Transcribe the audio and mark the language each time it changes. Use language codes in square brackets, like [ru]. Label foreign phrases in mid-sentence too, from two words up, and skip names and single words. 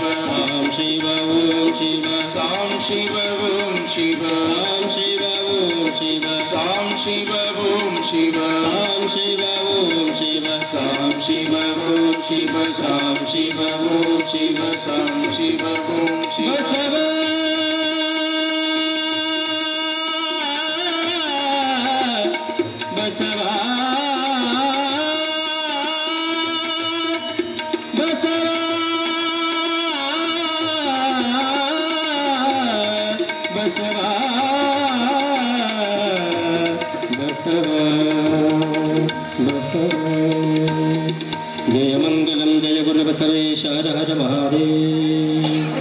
[sa] ಸಾಂ ಶಿವ ಓಂ ಶಿವ ಸಾಂ ಶಿವ ಓಂ ಶಿವ ಸಾಂ ಶಿವ ಓಂ ಶಿವ ಸಾಂ ಶಿವ ಓಂ ಶಿವ ಸಾಂ ಶಿವ ಓಂ ಶಿವ ಸಾಂ ಶಿವ ಓಂ ಶಿವ ಸಾಂ ಶಿವ ಓಂ ಶಿವ ಸಾಂ ಶಿವ ಓಂ ಶಿವ [kn] ಬಸವ ಬಸವ ಬಸವ ಬಸವ ಬಸವ ಬಸವ ಜಯ ಮಂಗಲಂ ಜಯ ಗುರು ಬಸವೇಶ ಹರ ಹರ ಮಹಾದೇವ